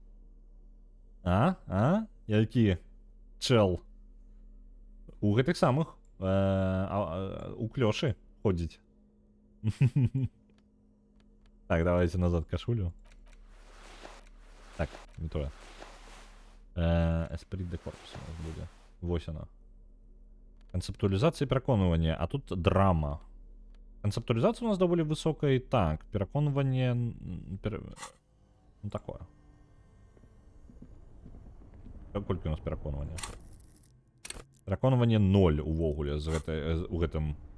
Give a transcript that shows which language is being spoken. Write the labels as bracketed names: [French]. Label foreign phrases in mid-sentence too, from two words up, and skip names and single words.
[Belarusian] А? Які чэл? У гэтых самых у клёшы ходзіць. Так, давайте назад кашулю. Так, не тое. Эсприт де корпус у нас буде. Вось она. Канцэптуалізацыя і пераконванне, а тут драма. Канцэптуалізацыя у нас даволі высокая, так, пераконванне... Ну, такое. Колькі у нас пераконвання? Пераконванне 0 увогуле у гэтым.